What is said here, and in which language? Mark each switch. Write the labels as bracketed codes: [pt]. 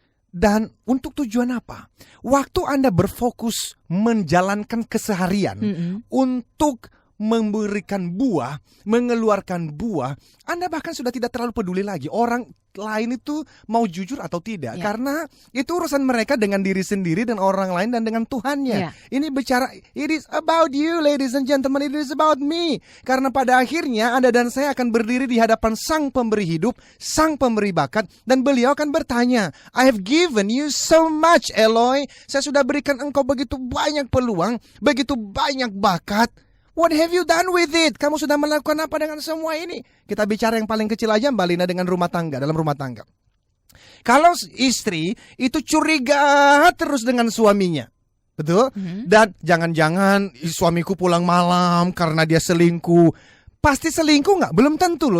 [id] Dan untuk tujuan apa? Waktu Anda berfokus menjalankan keseharian untuk memberikan buah, mengeluarkan buah, Anda bahkan sudah tidak terlalu peduli lagi orang lain itu mau jujur atau tidak, karena itu urusan mereka dengan diri sendiri dan orang lain dan dengan Tuhannya. Ini bicara, [en] it is about you, ladies and gentlemen, it is about me. [id] Karena pada akhirnya Anda dan saya akan berdiri di hadapan Sang Pemberi hidup, Sang Pemberi bakat, dan beliau akan bertanya, [en] I have given you so much, [id] Eloi. Saya sudah berikan engkau begitu banyak peluang, begitu banyak bakat. [en] What have you done with it? [id] Kamu sudah melakukan apa dengan semua ini? Kita bicara yang paling kecil aja, Mbak Lina, dengan rumah tangga, dalam rumah tangga. Kalau istri itu curiga terus dengan suaminya, betul? Dan jangan-jangan suamiku pulang malam karena dia selingkuh. Pasti selingkuh nggak? Belum tentu loh.